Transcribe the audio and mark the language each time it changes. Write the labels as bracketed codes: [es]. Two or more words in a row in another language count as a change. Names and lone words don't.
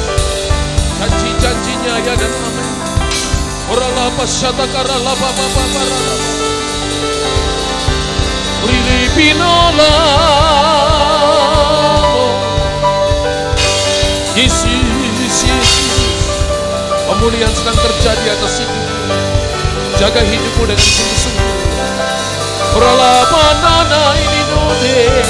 [id] Janji-janjinya ya dan amin. Orala pasyata karala baba baba rala. Rili pinola. Yesus, Yesus. Pemulihan sedang terjadi atas hidupmu. Jaga hidupmu dengan sungguh-sungguh. Orala banana ini node.